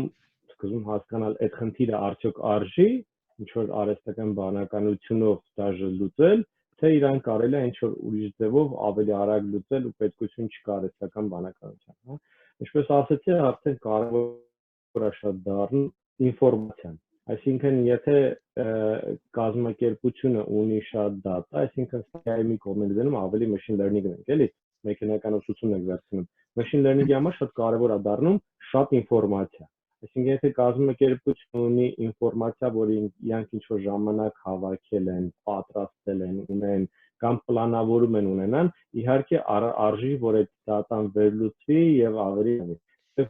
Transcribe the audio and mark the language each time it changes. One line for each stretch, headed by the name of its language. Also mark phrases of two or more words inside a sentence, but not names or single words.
Armenian: սկզբում հասկանալ այդ խնդիրը արդյոք արժի ինչ որ արհեստական բանականությունով դաժե լուծել, թե իրան կարելի է ինչ որ ուրիշ ձևով ավելի արագ լուծել ու պետքություն չկա արհեստական բանականության, հա։ Ինչպես ասացի, արդեն կարևոր է շատ դառնում ինֆորմացիան։ Այսինքն եթե կազմակերպությունը ունի շատ data, այսինքն AI-ի կողմից դնում ավելի
English: machine learning-
Armenian: ն ենք, էլի, մեխանիկական ուսուցումն ենք վերցնում։
English: Machine learning-
Armenian: ի համար շատ կարևոր է դառնում շատ ինֆորմացիա։ Այսինքն եթե կազմակերպությունը ունի ինֆորմացիա, որը իրանք ինչ-որ ժամանակ հավաքել են, պատրաստել են, ունեն կամ պլանավորում են ունենան, իհարկե արժի, որ այդ data-ն վերլուծվի եւ ավելի Եվ